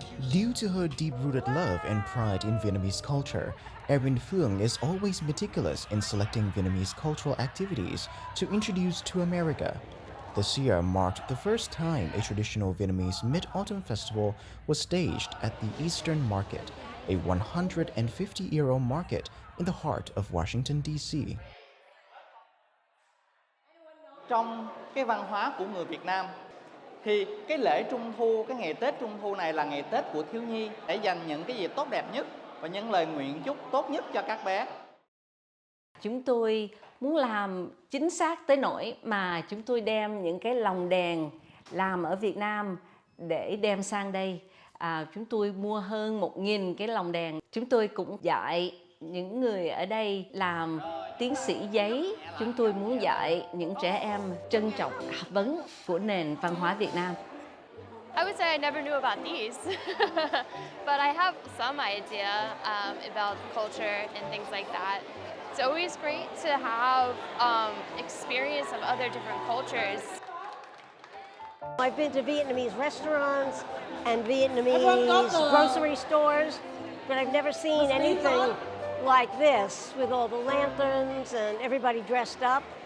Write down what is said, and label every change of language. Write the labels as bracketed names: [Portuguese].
[English] Due to her deep-rooted love and pride in Vietnamese culture, Erin Phương is always meticulous in selecting Vietnamese cultural activities to introduce to America. This year marked the first time a traditional Vietnamese Mid-Autumn Festival was staged at the Eastern Market, a 150-year-old market in the heart of Washington, D.C. [Vietnamese] Trong cái văn hóa của người Việt Nam, thì cái lễ Trung Thu, cái ngày Tết Trung Thu này là ngày Tết của thiếu nhi, để dành những cái gì tốt đẹp nhất và những lời nguyện chúc tốt nhất cho các bé. Chúng tôi muốn làm chính xác tới nỗi mà chúng tôi đem những cái lồng đèn làm ở Việt Nam để đem sang đây. Chúng tôi mua hơn 1.000 cái lồng đèn. Chúng tôi cũng dạy những người ở đây làm tiến sĩ giấy. Chúng tôi muốn dạy những trẻ em trân trọng học vấn của nền văn hóa Việt Nam. [English] I would say I never knew about these, but I have some idea about culture and things like that. It's always great to have experience of other different cultures. I've been to Vietnamese restaurants and Vietnamese grocery stores, but I've never seen anything like this with all the lanterns and everybody dressed up.